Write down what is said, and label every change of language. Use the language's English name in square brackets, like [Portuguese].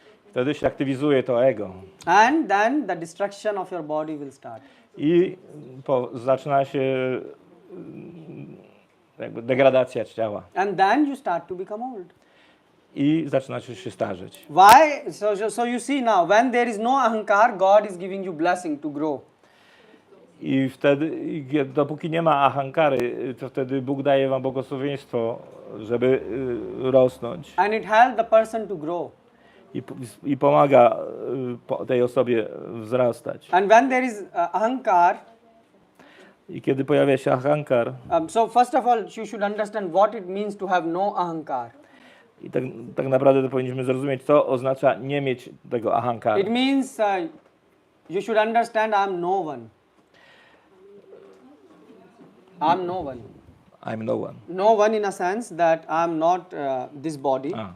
[Polish] Wtedy się aktywizuje to ego. [English] And then the destruction of your body will start. [Polish] I zaczyna się jakby degradacja ciała. [English] And then you start to become old. [Polish] I zaczyna się starzeć. [English] Why? So you see now, when there is no ahankar, God is giving you blessing to grow. [Polish] I wtedy, dopóki nie ma ahankary, to wtedy Bóg daje wam błogosławieństwo, żeby rosnąć. [English] And it helps the person to grow. [Polish] I pomaga tej osobie wzrastać. [English] And when there is ahankar, [Polish] I kiedy pojawia się ahankar, [English] so first of all, you should understand what it means to have no ahankar. [Polish] i tak naprawdę to powinniśmy zrozumieć, co oznacza nie mieć tego ahankara. [English] It means you should understand I'm no one. I'm no one. I'm no one. No one in a sense that I'm not this body.